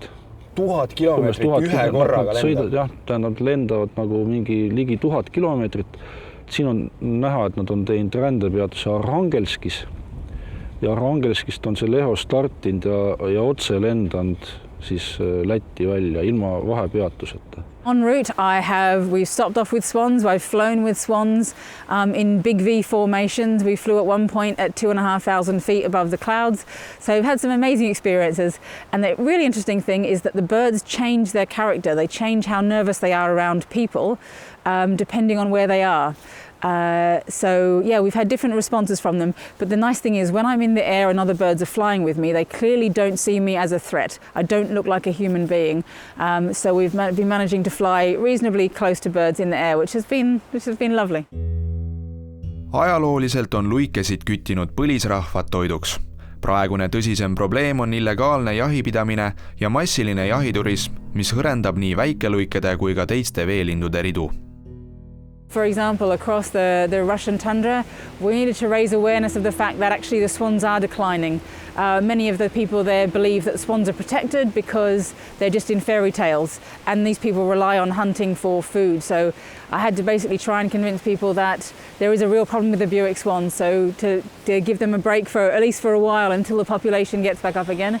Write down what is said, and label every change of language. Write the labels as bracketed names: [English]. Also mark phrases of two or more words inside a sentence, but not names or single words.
[Estonian] 1000 kilomeetrit ühe korraga lendavad? Jah, tähendab lendavad nagu mingi ligi 1000 kilomeetrit. Siin on näha, et nad on teinud rändepeatuse Arhangelskis. Ja Arhangelskist on see Leho startinud ja otse lendanud siis Lätti välja ilma vahepeatuseta. [English] En route, we've stopped off with swans, I've flown with swans in big V formations. We flew at one point at 2,500 feet above the clouds. So we've had some amazing experiences. And the really interesting thing is that the birds change their character. They change how nervous they are around people, depending on where they are. So yeah, we've had different responses from them, but the nice thing is when I'm in the air and other birds are flying with me, they clearly don't see me as a threat. I don't look like a human being. So we've been managing to fly reasonably close to birds in the air, which has been lovely. [Estonian] Ajalooliselt on luikesid küttinud põlisrahvad toiduks. Praegune tõsisem probleem on illegaalne jahipidamine ja massiline jahiturism, mis hõrendab nii väikeluikede kui ka teiste veelindude ridu. [English] For example, across the Russian tundra, we needed to raise awareness of the fact that actually the swans are declining. Many of the people there believe that swans are protected because they're just in fairy tales, and these people rely on hunting for food. So I had to basically try and convince people that there is a real problem with the Buick swans, so to give them a break for at least for a while until the population gets back up again.